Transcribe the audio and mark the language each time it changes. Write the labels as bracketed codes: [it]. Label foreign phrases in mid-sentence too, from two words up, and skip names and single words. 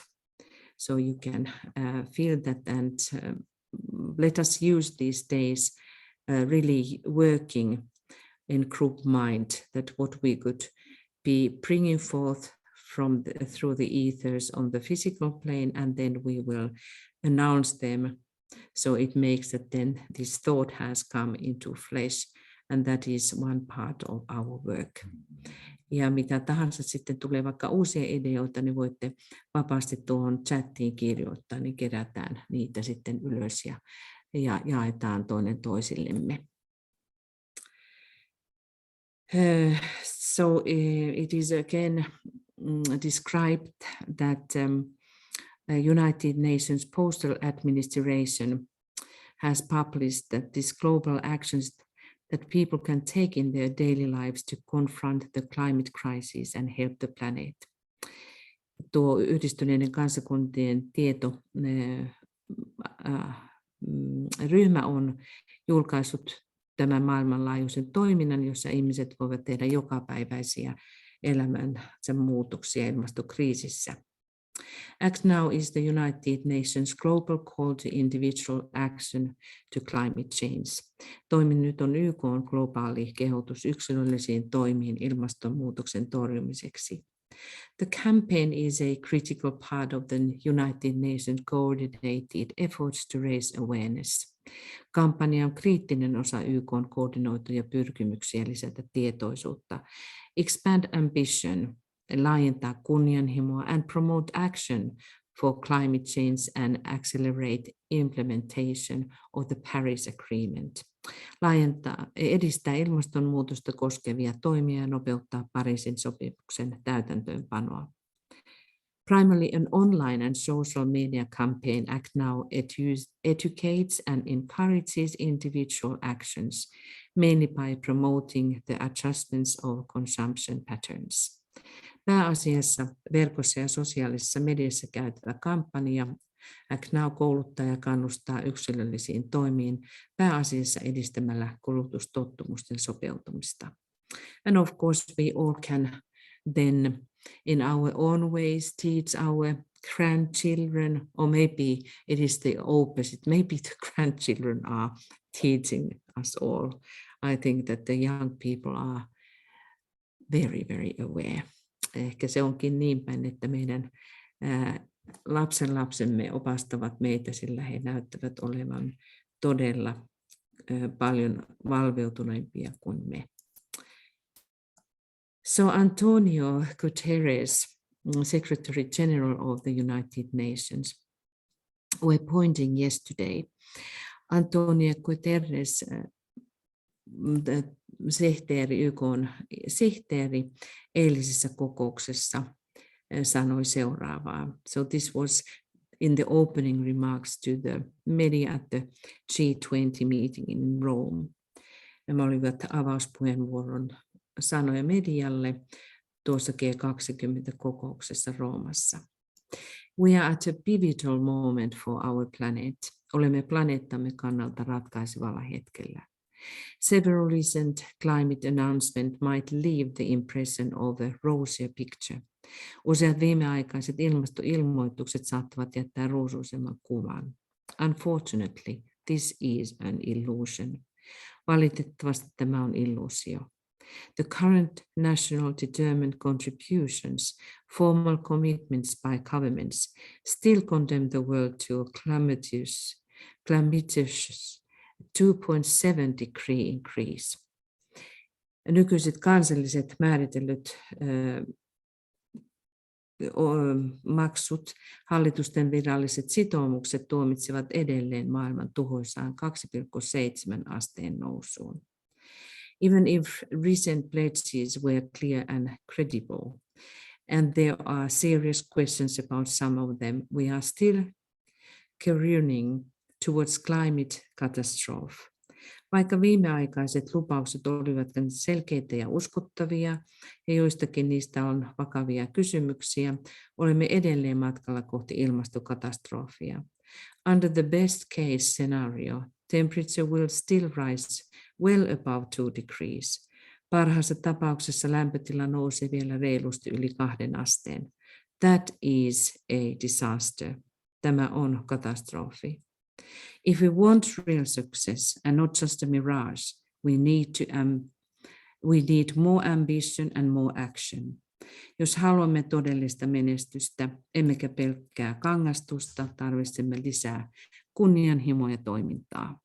[en] So you can feel that, and let us use these days really working in group mind, that what we could be bringing forth through the ethers on the physical plane, and then we will announce them. So it makes that then this thought has come into flesh, and that is one part of our work. [fi] Ja mitä tahansa sitten tulee vaikka uusia ideoita, niin voitte vapaasti tuohon chattiin kirjoittaa, niin kerätään niitä sitten ylös ja jaetaan toinen toisillemme. [en] So it is again described that United Nations Postal Administration has published that these global actions that people can take in their daily lives to confront the climate crisis and help the planet. [fi] Tuo Yhdistyneiden kansakuntien ryhmä on julkaissut tämän maailmanlaajuisen toiminnan, jossa ihmiset voivat tehdä jokapäiväisiä elämänsä muutoksia ilmastokriisissä. [en] Act Now is the United Nations Global Call to Individual Action to Climate Change. [fi] Toimi nyt on YK:n globaali kehotus yksilöllisiin toimiin ilmastonmuutoksen torjumiseksi. [en] The campaign is a critical part of the United Nations coordinated efforts to raise awareness. [fi] Kampanja on kriittinen osa YK:n koordinoituja pyrkimyksiä lisätä tietoisuutta, [en] expand ambition, [fi] laajentaa kunnianhimoa, [en] and promote action for climate change and accelerate implementation of the Paris Agreement. [fi] Edistää ilmastonmuutosta koskevia toimia ja nopeuttaa Pariisin sopimuksen täytäntöönpanoa. [en] Primarily an online and social media campaign, Act Now educates and encourages individual actions, mainly by promoting the adjustments of consumption patterns. [fi] Pääasiassa verkossa ja sosiaalisessa mediassa käytävä kampanja Act Now kouluttaa ja kannustaa yksilöllisiin toimiin, pääasiassa edistämällä kulutustottumusten sopeutumista. [en] And of course we all can then in our own ways teach our grandchildren, or maybe it is the opposite, maybe the grandchildren are teaching us all. I think that the young people are very, very aware. [fi] Ehkä se onkin niin päin, että meidän lapsenlapsemme opastavat meitä, sillä he näyttävät olevan todella paljon valveutuneempia kuin me. [en] So Antonio Guterres, Secretary General of the United Nations, were pointing yesterday. [fi] Antonio Guterres, YK:n sihteeri, eilisessä kokouksessa sanoi seuraavaa. [en] So this was in the opening remarks to the media at the G20 meeting in Rome. [fi] Nämä olivat avauspuheenvuoron sanoja medialle tuossa G20-kokouksessa Roomassa. [en] We are at a pivotal moment for our planet. [fi] Olemme planeettamme kannalta ratkaisevalla hetkellä. [en] Several recent climate announcements might leave the impression of a rosier picture. [fi] Useat viimeaikaiset ilmastoilmoitukset saattavat jättää ruusuisemman kuvan. [en] Unfortunately, this is an illusion. [fi] Valitettavasti tämä on illuusio. [en] The current national determined contributions, formal commitments by governments, still condemn the world to a calamitous 2.7 degree increase. [fi] Nykyiset kansalliset määritellyt maksut, hallitusten viralliset sitoumukset tuomitsivat edelleen maailman tuhoisaan 2,7 asteen nousuun. [en] Even if recent pledges were clear and credible, and there are serious questions about some of them, we are still careening towards climate catastrophe. [fi] Vaikka viimeaikaiset lupaukset olivat selkeitä ja uskottavia, ja joistakin niistä on vakavia kysymyksiä, olemme edelleen matkalla kohti ilmastokatastrofia. [en] Under the best case scenario, temperature will still rise well above 2 degrees. [fi] Parhaassa tapauksessa lämpötila nousee vielä reilusti yli 2 asteen. [en] That is a disaster. [fi] Tämä on katastrofi. [en] If we want real success and not just a mirage, we need more ambition and more action. [fi] Jos haluamme todellista menestystä, emmekä pelkkää kangastusta, tarvitsemme lisää kunnianhimoa ja toimintaa.